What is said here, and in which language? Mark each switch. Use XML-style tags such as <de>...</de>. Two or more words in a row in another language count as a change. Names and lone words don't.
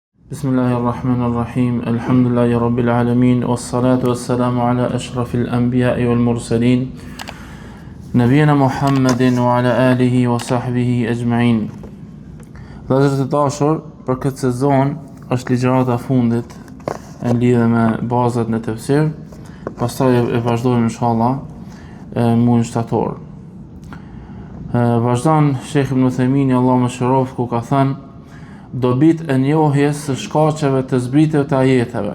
<ar>بسم الله الرحمن الرحيم. الحمد لله رب العالمين. والصلاة والسلام على أشرف الأنبياء والمرسلين. نبينا محمد وعلى آله وصحبه أجمعين.</ar> <sq>Vëllezër të dashur, për këtë sezon është ligjërata fundit në lidhje me bazat në tefsir. Pastaj e vazhdojmë inshallah muajin shtator. Vazhdon Sheikh Ibn Uthaymeen, Allahu më shërof, ku ka thënë dobit e njohjes së shkaqeve të zbritjeve të ajeteve.</sq>